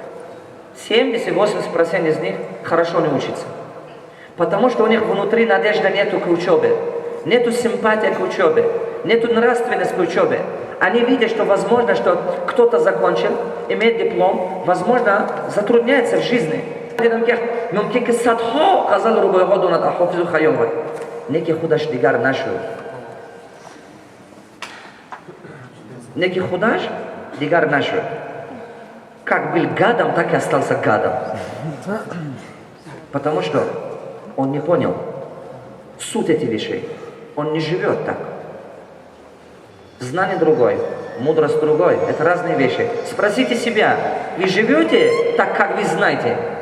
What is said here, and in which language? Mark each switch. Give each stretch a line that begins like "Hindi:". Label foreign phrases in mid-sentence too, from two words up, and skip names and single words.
Russian: 70-80% из них хорошо не учатся. Потому что у них внутри надежды нету к учебе. Нету симпатии к учебе. Нету нравственности к учебе. Они видят, что возможно, что кто-то закончил, имеет диплом, возможно, затрудняется в жизни.
Tajik: Неки худаш дигар нашуд. Неки худаш дигар нашуд.
Russian: Как был гадом, так и остался гадом. Потому что он не понял суть этих вещей. Он не живет так. Знание другое, мудрость другое. Это разные вещи. Спросите себя, вы живете так, как вы знаете?